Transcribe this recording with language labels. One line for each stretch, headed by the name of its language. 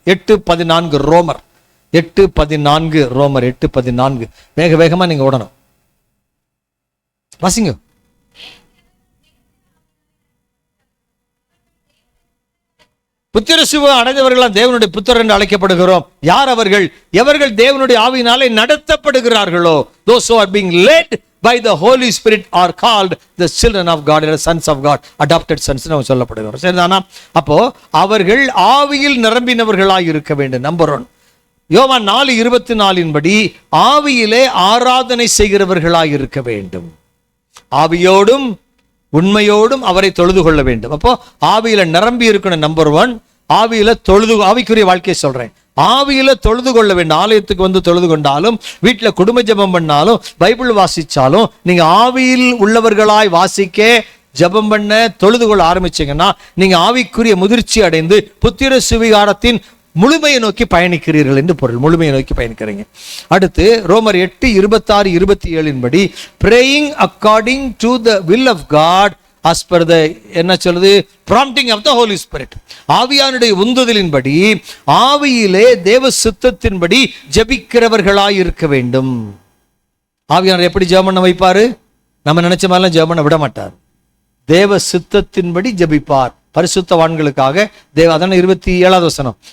Tamil: 8:14 ரோமர் 8:14 ரோமர் 8:14. வேகமாக நீங்கள் ஓடணும். வாசிங்க. புத்திர சுவிகாரம் அடைந்தவர்களாம் தேவனுடைய புத்திரர் என்று அழைக்கப்படுகிறோம். யார் அவர்கள்? எவர்கள் தேவனுடைய ஆவியினாலே நடத்தப்படுகிறார்களோ,
English: those who are being led by the Holy Spirit are called the children of God, or sons of God, adopted sons
Tamil: னு சொல்லப்படுகிறோம். சரிதானா? அப்போ அவர்கள் ஆவியில் நிரம்பினவர்களாய் இருக்க வேண்டும். நம்பர் 1 யோவான் 4:24 படி ஆவியிலே ஆராதனை செய்கிறவர்களாய் இருக்க வேண்டும். ஆவியோடும் உண்மையோடும் அவரை தொழுது கொள்ள வேண்டும். அப்போ ஆவியில நிரம்பி இருக்கணும். நம்பர் 1 ஆவியில ஆவிக்குரிய வாழ்க்கையை சொல்றேன். ஆவியில தொழுது கொள்ள வேண்டும். ஆலயத்துக்கு வந்து தொழுது கொண்டாலும், வீட்டில் குடும்ப ஜெபம் பண்ணாலும், பைபிள் வாசிச்சாலும், நீங்க ஆவியில் உள்ளவர்களாய் வாசிக்க, ஜெபம் பண்ண, தொழுது கொள்ள ஆரம்பிச்சீங்கன்னா நீங்க ஆவிக்குரிய முதிர்ச்சி அடைந்து புத்திர சுவிகாரத்தின் முழுமையை நோக்கி பயணிக்கிறீர்கள் என்று பொருள். முழுமையை நோக்கி பயணிக்கிறீங்க. அடுத்து ரோமர் 8:26-27 படி
English: praying according to the will of God as per the
Tamil: என்ன சொல்றது,
English: prompting of the Holy Spirit.
Tamil: ஆவியானுடைய உந்துதலின்படி ஆவியிலே தேவ சித்தத்தின்படி ஜெபிக்கிறவர்களாய் இருக்க வேண்டும். ஆவியானவர் எப்படி ஜெபம் பண்ண வைப்பாரு? நம்ம நினைச்ச மாதிரிலாம் ஜெபம் பண்ண விட மாட்டார். தேவ சித்தத்தின்படி ஜெபிப்பார். பரிசுத்தவான்களுக்காக தேவ, அதான 27வது வசனம்.